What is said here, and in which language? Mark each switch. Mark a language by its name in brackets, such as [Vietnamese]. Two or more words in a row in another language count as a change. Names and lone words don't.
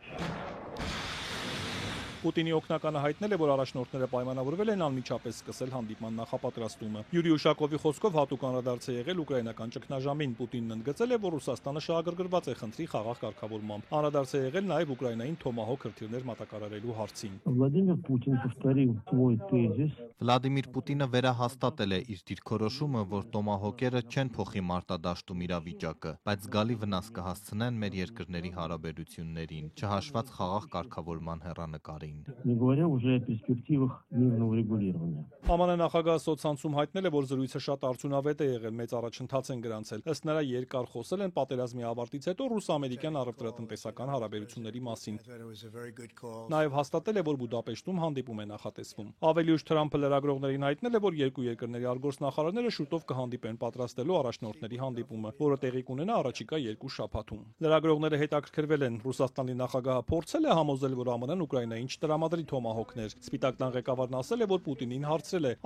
[Armenian] Պուտինի օգնականը հայտնել է, որ առաջնորդները պայմանավորվել են անմիջապես սկսել հանդիպման նախապատրաստումը։ Յուրի Ուշակովի խոսքով հատուկ անդրադարձ է եղել ուկրաինական ճգնաժամին։ Պուտինն ընդգծել է, որ Ռուսաստանը շահագրգռված է խնդրի խաղաղ կարգավորմամբ։ Անդրադարձ է եղել նաև Ուկրաինային Թոմահոկ հրթիռներ մատակարարելու հարցին։ Վլադիմիր Պուտինը վերահաստատել է իր դիրքորոշումը, որ Տոմահոկերը չեն փոխի մարտադաշտում իրավիճակը, բայց զգալի վնաս կհասցնեն մեր երկրների հարաբերություններին, չհաշված խաղաղ կարգավորման հեռանկարին։ [Russian] Не говоря уже о перспективах мирного урегулирования. [Armenian] ԱՄՆ նախագահ սոցցանցում հայտնել է, որ զրույցը շատ արդյունավետ է եղել, մեծ առաջընթաց են գրանցել։ Ըստ նրա երկար խոսել են պատերազմի ավարտից հետո ռուս-ամերիկյան առևտրատնտեսական հարաբերությունների մասին։ Նաև հաստատել է, որ Բուդապեշտում հանդիպում է նախատեսվում։ Ավելի ուշ Թրամփը լրագրողներին հայտնել է, որ երկու երկրների արտգործնախարարները շուտով կհանդիպեն պատրաստելու առաջնորդների հանդիպումը, որը տեղի կունենա առաջիկա 2 շաբաթում։ Լրագրողները հետաքրքրվել են Ռուսաստանի նախագահը փորձել է համոզել, որ ԱՄՆ-ն Ուկրաինային չտրամադրի Թոմահոկներ։ Սպիտակ տան ղեկավարն ասել է, որ Պուտինին հարցրել է.